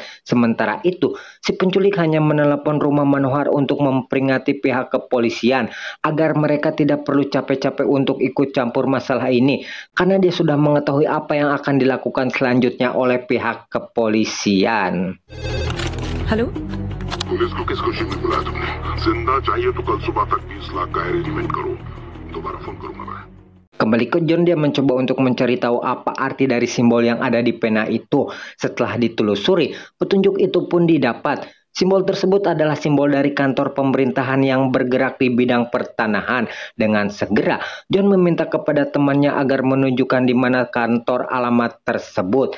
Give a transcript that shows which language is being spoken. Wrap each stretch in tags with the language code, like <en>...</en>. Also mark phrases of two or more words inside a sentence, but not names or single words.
<id>Sementara itu, si penculik hanya menelepon rumah Manohar untuk memperingati pihak kepolisian agar mereka tidak perlu capek-capek untuk ikut campur masalah ini, karena dia sudah mengetahui apa yang akan dilakukan selanjutnya oleh pihak kepolisian.</id> <hi>हेलो पुलिस को किस खुशी में बुलाया तुमने? जिंदा चाहिए तो कल सुबह तक 20 लाख का अरेंजमेंट करो. दोबारा फोन करूंगा मैं.</hi> <id>Kembali ke John, dia mencoba untuk mencari tahu apa arti dari simbol yang ada di pena itu. Setelah ditelusuri, petunjuk itu pun didapat. Simbol tersebut adalah simbol dari kantor pemerintahan yang bergerak di bidang pertanahan. Dengan segera, John meminta kepada temannya agar menunjukkan di mana kantor alamat tersebut.</id>